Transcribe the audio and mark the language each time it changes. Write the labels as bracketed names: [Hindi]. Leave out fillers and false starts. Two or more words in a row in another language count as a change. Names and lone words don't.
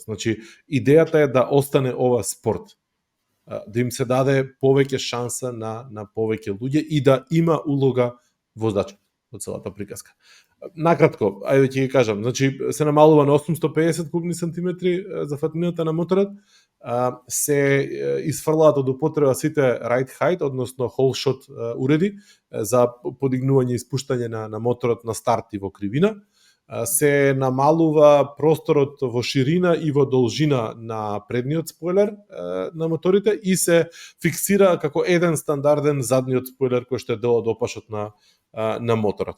[Macedonian] Значи, идејата е да остане ова спорт. Да им се даде повеќе шанса на повеќе луѓе и да има улога возачот во целата приказка. Накратко, ајде ќе ги кажам, значи се намалува на 850 кубни сантиметри за фатнината на моторот, се изфрлаат од употреба сите [English] ride height, [Macedonian] односно [English] whole shot [Macedonian] уреди за подигнување и спуштање на моторот на старт и во кривина, се намалува просторот во ширина и во должина на предниот спойлер на моторите и се фиксира како еден стандарден задниот спойлер кој што е дел од опашот на моторот.